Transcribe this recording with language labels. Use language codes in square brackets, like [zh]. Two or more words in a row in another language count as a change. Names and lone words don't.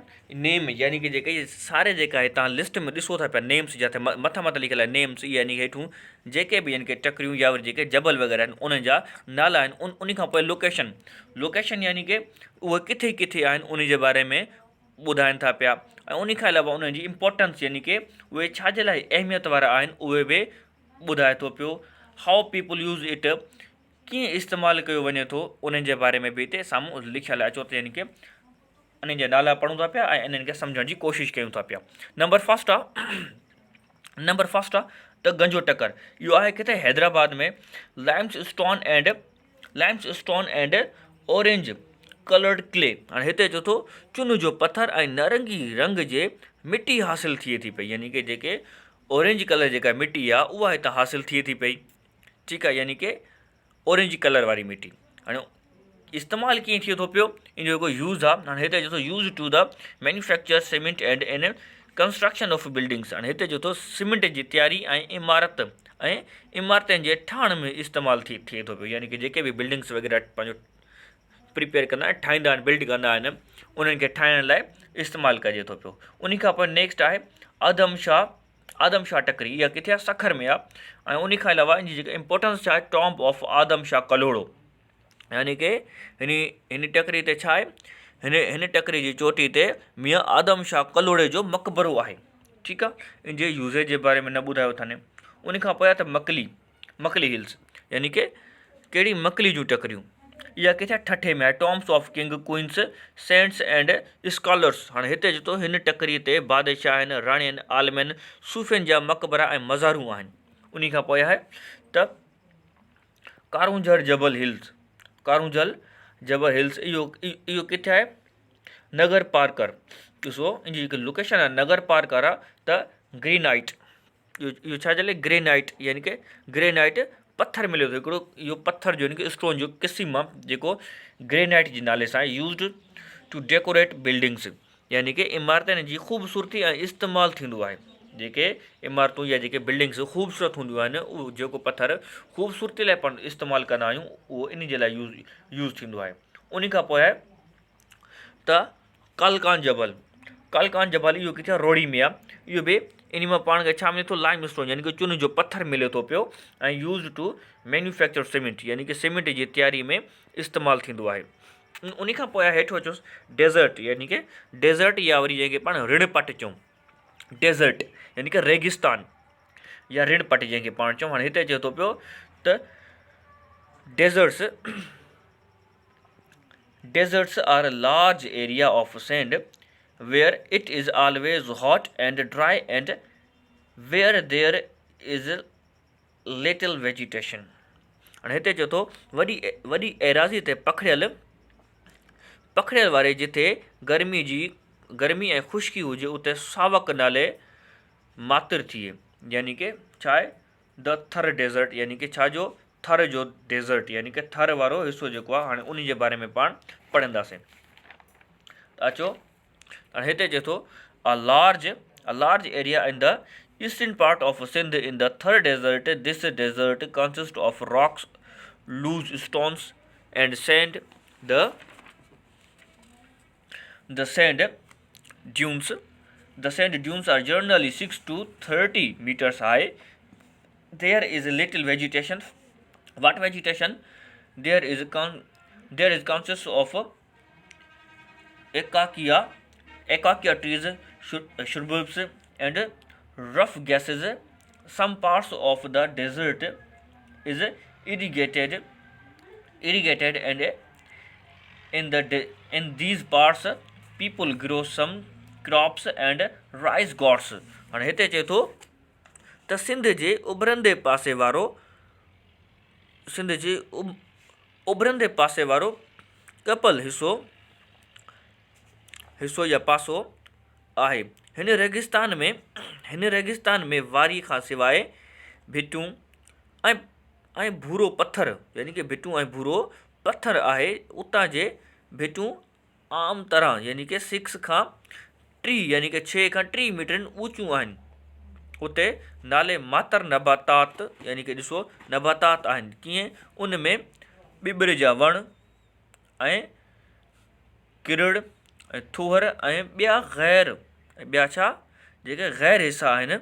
[sd] नेम यानी कि जेके सारे जेका आहे तव्हां लिस्ट में ॾिसो था पिया नेम्स जिते मथां लिखियल आहे नेम्स, यानी हेठूं जेके बि यानी कि टकरियूं या वरी जेके जबल वग़ैरह आहिनि उन्हनि जा नाला आहिनि। उन खां पोइ लोकेशन यानी कि उहे किथे आहिनि उन जे बारे में ॿुधाइनि था पिया। ऐं उन खां अलावा उन्हनि जी इम्पोर्टेंस यानी कि उहे छाजे लाइ अहमियत वारा आहिनि उहे बि ॿुधाए थो पियो। [en] how people use it, [sd] कीअं इस्तेमालु कयो वञे थो, उन्हनि जे बारे में बि हिते साम्हूं लिखियलु आहे। चो त यानी कि इन्हनि जा नाला पढ़ूं था पिया ऐं इन्हनि खे सम्झण जी कोशिशि कयूं था पिया। नंबर फस्ट आहे त गंजो टकर। इहो आहे किथे? हैदराबाद में। [en] limestone and orange coloured clay. [sd] हाणे हिते चए थो चुन जो पथर ऐं नारंगी रंग जे मिटी हासिलु थिए थी पई। यानी कि जेके [en] orange colour [sd] जेका मिटी आहे उहा हितां हासिलु थिए थी पई। ठीकु आहे। यानी कि [en] orange colour [sd] वारी मिटी। हाणे इस्तेमालु कीअं थिए थो पियो? इन जो जेको यूज़ आहे, हाणे हिते चए थो [en] use to the manufacture cement and in construction of buildings. [sd] हाणे हिते चए थो सीमेंट जी तयारी ऐं इमारतुनि जे ठाहिण में इस्तेमालु थिए थो पियो। यानी कि जेके बि बिल्डिंग्स वग़ैरह पंहिंजो प्रिपेयर कंदा आहिनि, ठाहींदा आहिनि, बिल्ड कंदा आहिनि, उन्हनि खे ठाहिण लाइ इस्तेमालु कजे थो पियो। उन खां पोइ नेक्स्ट आहे आदम शाह टकरी। इहा किथे आहे? सखर में आहे। ऐं उन खां अलावा इन जी जेका इंपॉर्टेंस छा आहे? [en] tomb of [sd] आदम शाह कलोड़ो, यानी कि हिन टकरी ते छा आहे? हिन टकरी जी चोटी ते मियां आदम शाह कलोड़े जो मक़बरो आहे। ठीकु आहे, इन जे यूज़ेज जे बारे में न ॿुधायो अथनि। उन खां पोइ आहे त मकली हिल्स, यानी कि कहिड़ी मकली जूं टकरियूं। इहा किथे आहे? ठठे में आहे। [en] tombs of king, queens, saints and scholars. [sd] हाणे हिते जेतो हिन टकरीअ ते बादशाहनि, राणियुनि, आलमनि, सूफ़ियुनि जा मक़बरा ऐं मज़ारूं आहिनि। उन खां पोइ आहे त कारूंझर जबल हिल्स। इहो किथे आहे? नगर पार्कर। ॾिसो इन जी जेकी लोकेशन आहे नगर पार्कर आहे त ग्रेनाइट, इहो छा जे लाइ? ग्रेनाइट, यानी कि ग्रेनाइट पत्थर मिलियो थो हिकिड़ो। इहो पत्थर जो यानी कि स्टोन जो क़िस्म आहे जेको ग्रेनाइट जे नाले सां [en] used to decorate buildings, [sd] यानी कि इमारतुनि जी ख़ूबसूरती ऐं इस्तेमालु थींदो आहे। जेके इमारतूं या जेके बिल्डिंग्स ख़ूबसूरत हूंदियूं आहिनि, उहो जेको पत्थर ख़ूबसूरती लाइ पाण इस्तेमालु कंदा आहियूं, उहो इन जे लाइ यूज़ थींदो आहे। उन खां पोइ आहे त कालकान जबल। इहो किथे आहे? रोड़ी में आहे। इहो बि इन मां पाण खे छा मिले थो? [en] lime stone, [sd] यानी कि चुन जो पत्थर मिले थो पियो, ऐं [en] use to manufacture cement, [sd] यानी कि सीमेंट जी तयारी में इस्तेमालु थींदो आहे। उन खां पोइ हेठि अचोसि डेज़र्ट, यानी कि डेज़र्ट या वरी जंहिंखे पाण ऋणपट चऊं। डेज़र्ट यानी कि रेगिस्तान या ऋणपट जंहिंखे पाण चऊं। हाणे हिते चए थो पियो त [en] deserts are a large area of sand where it is always hot and dry and where there is little vegetation. [sd] हाणे हिते चए थो वॾी एराज़ी ते पखड़ियल वारे जिथे गर्मी ऐं ख़ुश्की हुजे, उते सावक नाले मातिर थिए, यानी कि छा आहे? [en] the Thar desert, [sd] यानी कि छा जो? थर जो डेज़र्ट, यानी कि थर वारो हिसो जेको आहे। हाणे उन जे बारे में पाण पढ़ंदासीं। अचो हाणे हिते चए थो [en] a large area in the eastern part of Sindh in the Thar desert. this desert consist of rocks, loose stones and sand. The sand dunes are generally 6 to 30 meters high. There is little vegetation. What vegetation? There is consists of acacia trees, shrubs, and rough grasses. Some parts of the desert is irrigated, and in these parts people grow some crops and rice gourds. [sd] हाणे हिते चए थो त सिंध जे उभरंदे पासे वारो कपल हिसो या पासो आहे। हिन रेगिस्तान में वारी खां सवाइ भिटूं ऐं भूरो पत्थर, यानी कि भिटूं ऐं भूरो पत्थर आहे। उतां जे भिटूं आम तरह यानी कि 6 खां 3 यानी कि 6 खां 3 मीटर ऊचियूं आहिनि। उते नाले मातर नबातात, यानी कि ॾिसो नबातात आहिनि कीअं? उन में ॿिॿिर जा वण ऐं किरड़ ऐं थूहर ऐं ॿिया छा जेके गैर हिसा आहिनि।